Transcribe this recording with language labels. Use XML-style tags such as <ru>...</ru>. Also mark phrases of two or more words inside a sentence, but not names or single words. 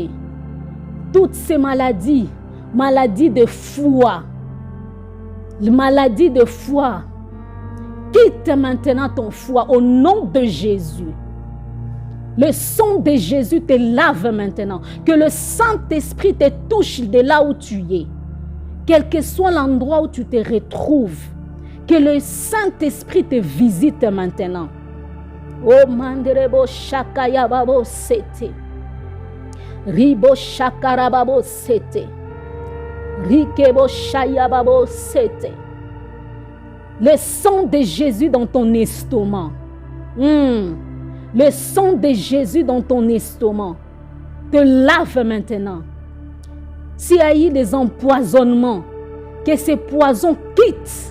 <fr>Toutes ces maladies de foie, La maladie de foie, quitte maintenant ton foie au nom de Jésus. Le sang de Jésus te lave maintenant. Que le Saint-Esprit te touche de là où tu es. Quel que soit l'endroit où tu te retrouves. Que le Saint-Esprit te visite maintenant. Oh manderebo shakaya babo sete. Ribo shakara babo sete. Rikebo shaya babo sete. Le sang de Jésus dans ton estomac. Le sang de Jésus dans ton estomac te lave maintenant. S'il y a eu des empoisonnements, que ces poisons quittent.</fr>